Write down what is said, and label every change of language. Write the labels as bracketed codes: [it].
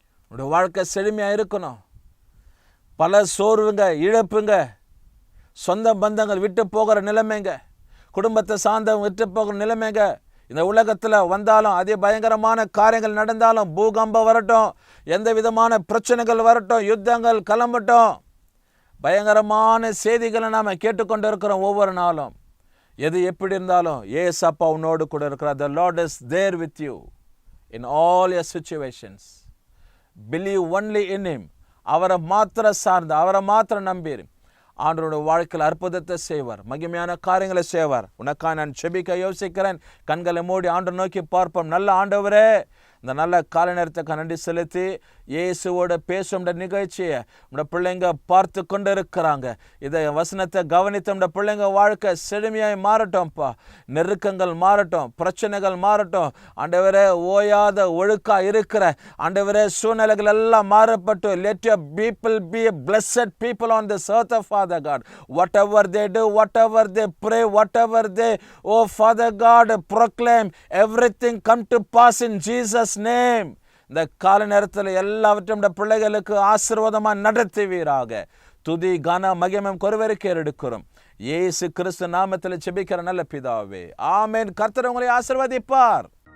[ta] உன்னுடைய வாழ்க்கை செழுமையா இருக்கணும். பல சோர்வுங்க, இழப்புங்க, சொந்த பந்தங்கள் விட்டு போகிற நிலைமைங்க, குடும்பத்தை சார்ந்தவங்க விட்டு போகிற நிலைமைங்க இந்த உலகத்தில் வந்தாலும், அதே பயங்கரமான காரியங்கள் நடந்தாலும், பூகம்பம் வரட்டும், எந்த விதமான பிரச்சனைகள் வரட்டும், யுத்தங்கள் கிளம்பட்டும், பயங்கரமான செய்திகளை நாம் கேட்டுக்கொண்டு இருக்கிறோம் ஒவ்வொரு நாளும். எது எப்படி இருந்தாலும் ஏசு அப்பா உன்னோடு கூட இருக்கிறார். [en] The Lord is there with you in all your situations. Believe only in him. [ta] அவரை மாத்திர சார்ந்து, அவரை மாத்திர நம்பி ஆண்டவருடைய வாழ்க்கையில் அற்புதத்தை செய்வார், மகிமையான காரியங்களை செய்வார். உனக்காக நான் செபிக்க யோசிக்கிறேன். கண்களை மூடி ஆண்டவர் நோக்கி பார்ப்போம். நல்ல ஆண்டவரே, இந்த நல்ல கால நேரத்துக்கு நன்றி செலுத்தி இயேசுவோட பேசும் நிகழ்ச்சியை நம்முடைய பிள்ளைங்க பார்த்து கொண்டு இருக்கிறாங்க. இதை வசனத்தை கவனித்து நம்முடைய பிள்ளைங்க வாழ்க்கை செழுமையாய் மாறட்டும்ப்பா. நெருக்கங்கள் மாறட்டும், பிரச்சனைகள் மாறட்டும். ஆண்டவரே, ஓயாத ஒழுக்கா இருக்கிற ஆண்டவரே சூழ்நிலைகள் எல்லாம் மாறப்பட்டு, [en] let your people be a blessed people on this earth of Father God. Whatever they do, whatever they pray, whatever they, oh Father God, proclaim, everything come to pass in Jesus name. [ta] இந்த கால நேரத்தில் எல்லாவற்றையும் பிள்ளைகளுக்கு ஆசீர்வாதமாக நடத்துவீராக. துதி கன மகிமையும் கொருவருக்கே எடுக்கிறோம். இயேசு கிறிஸ்து நாமத்தில் ஜெபிக்கிற நல்ல பிதாவே, ஆமென். கர்த்தர் உங்களை ஆசீர்வதிப்பார்.